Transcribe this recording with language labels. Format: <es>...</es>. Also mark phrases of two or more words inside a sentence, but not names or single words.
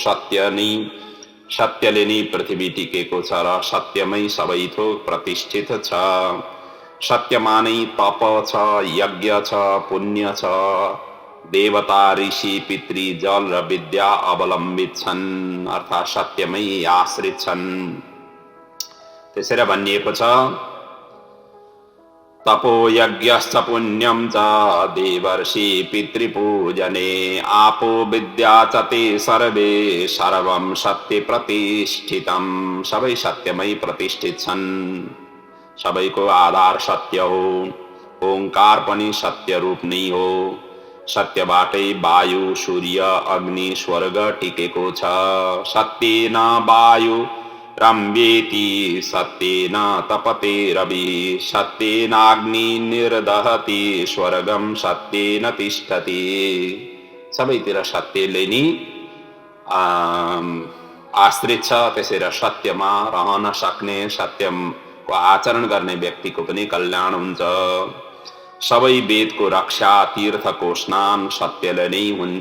<ne>सत्यले नै पृथ्वी टिकेको छ र सत्यमै सबै थोक प्रतिष्ठित छ। सत्यमा नै तप छ, यज्ञ छ, पुण्य छ। देवता ऋषि पितृ जल र विद्या अवलम्बित छन्, अर्थात् सत्यमै आश्रित छन्। त्यसैले भनिएको छ</ne> <sa>तपो यज्ञश्च पुण्यम च देवर्षि पितृपूजने आपो विद्या च ते सर्वे सर्वं सत्य प्रतिष्ठितम।</sa> <ne>सबै सत्यमै प्रतिष्ठित छन्, सबैको आधार सत्य हो। ओंकार पनि सत्य रूप नै हो। सत्यबाटै वायु सूर्य अग्नि स्वर्ग टिकेको छ।</ne> <sa>सत्येन वायु रम्येति सत्येन तपते रवि सत्येनाग्नि निर्दहति स्वर्गम सत्येन तिष्ठति।</sa> <ne>सबैतिर सत्यले नि आश्रित छ। त्यसैले सत्यमा रहन सक्ने, सत्यको आचरण गर्ने व्यक्तिको पनि कल्याण हुन्छ। सबै वेदको रक्षा, तीर्थको स्नान सत्यले नै हुन्छ।</ne>